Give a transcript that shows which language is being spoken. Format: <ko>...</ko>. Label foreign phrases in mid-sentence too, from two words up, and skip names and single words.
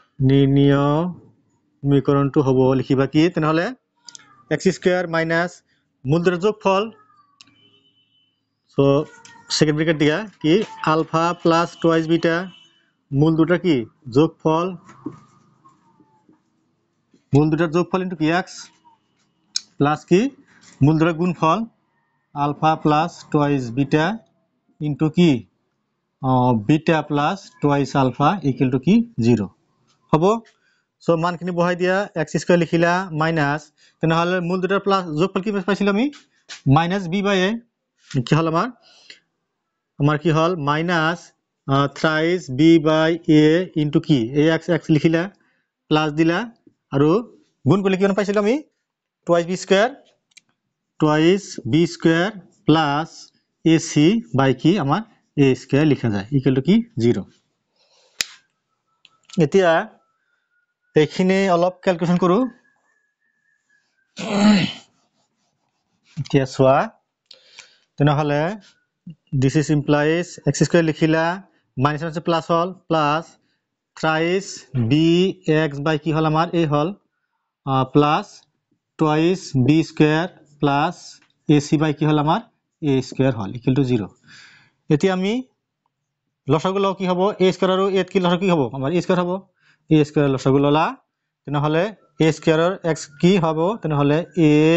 <as>নিৰ্ণয় সমীকৰণটো হ'ব লিখিবা কি তেনেহলে</as> <en>x square minus</en> <as>মূল দুটার যোগফল সো</as> <en>second bracket</en> <as>দিয়া কি</as> <en>alpha plus twice beta</en> <as>মূল দুটা কি যোগফল মূল দুটার যোগফল ইনটু কি x প্লাস কি মূল দুটার গুণফল</as> <en>alpha plus twice beta into</en> <as>কি</as> <en>beta plus twice alpha equal to</en> <as>কি 0 হ'ব সো মানখিনি বহাই দিয়া</as> <en>x square</en> <as>লিখিলা মাইনাস তেনেহলে মূল দুটার প্লাস যোগফল কি পাইছিল আমি</as> <en>minus b by a</en> <as>কি হল আমার কি হল</as> <en>minus thrice b by a into</en> <as>কি এই x x লিখিলা প্লাস দিলা আৰু গুণ কৰিলে কিমান পাইছিল আমি টুৱাইস</as> <en>b square plus ac by</en> <as>কি আমার</as> <en>a square</en> <as>লিখা যায়</as> <en>equal to</en> <as>কি 0 এতিয়া এইখিনি অলপ ক্যালকুলেশন কৰো এতিয়া সোয়া তেনেহলে</as> <en>this is implies x square</en> <as>লিখিলা মাইনাস আছে প্লাস হল</as> <en>plus thrice bx by</en> <as>কি হল আমার a হল</as> <en>plus twice b square plus ac by</en> <as>কি হল আমার</as> <en>a square</en> <as>হল</as> <en>equal to</en> <as>0 এতিয়া আমি লসাগু লও কি হবে a স্কয়ার আৰু a কি লসাগু কি হবে আমার a স্কয়ার হবে a স্কয়ার লসাগু ললা তেনেহলে a স্কয়াৰৰ x কি হবে তেনেহলে a</as>